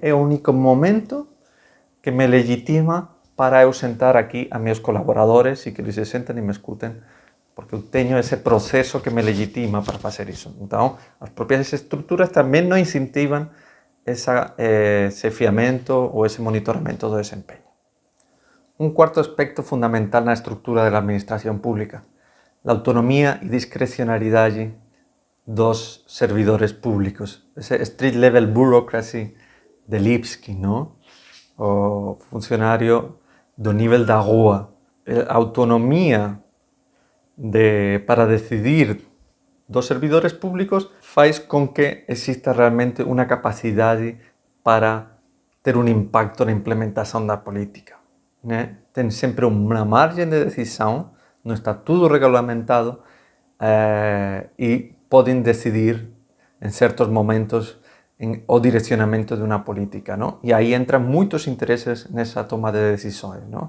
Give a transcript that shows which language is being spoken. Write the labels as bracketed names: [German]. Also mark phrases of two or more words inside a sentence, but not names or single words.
[Portuguese] É o único momento que me legitima para eu sentar aqui a meus colaboradores e que eles se sentem e me escutem, porque eu tenho esse processo que me legitima para fazer isso. Então, as próprias estruturas também não incentivam esse afiamento ou esse monitoramento do desempenho. [Galician] Un cuarto aspecto fundamental na estrutura da administración pública, a autonomía e discrecionalidade dos servidores públicos. [Spanish] Ese [English] street level bureaucracy [Spanish] de Lipsky, ¿no? [Galician] O funcionario do nível da rua. A autonomía para decidir dos servidores públicos faz con que exista realmente unha capacidade para ter un impacto na implementación da política, né? [Portuguese] Tem sempre uma margem de decisão, não está tudo regulamentado e podem decidir em certos momentos o direcionamento de uma política, não? E aí entram muitos interesses nessa toma de decisões, não?